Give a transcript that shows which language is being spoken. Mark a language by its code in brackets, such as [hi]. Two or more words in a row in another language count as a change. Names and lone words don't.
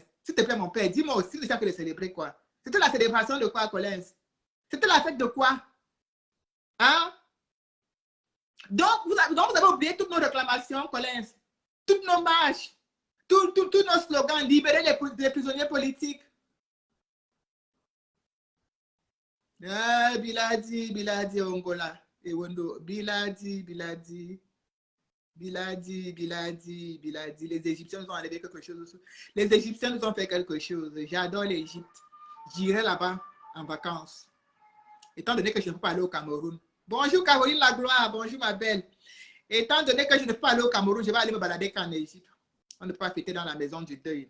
[fr] S'il te plaît, mon père, dis-moi aussi, vous étiez que de célébrer quoi? C'était la célébration de quoi, Colin? C'était la fête de quoi? Hein? Donc, vous avez oublié toutes nos réclamations, Colin. Toutes nos marches, tous nos slogans, libérer les prisonniers politiques. [ar] بلادي، بلادي، Ongola، Ewondo، بلادي، بلادي، بلادي، بلادي، بلادي. [fr] Les Égyptiens nous ont enlevé quelque chose. Les Égyptiens nous ont fait quelque chose. J'adore l'Égypte. J'irai là-bas en vacances. Étant donné que je ne peux pas aller au Cameroun. Bonjour Caroline Lagloire, bonjour ma belle. Étant donné que je ne peux pas aller au Cameroun, je vais aller me balader qu'en Égypte. On ne peut pas fêter dans la maison du deuil.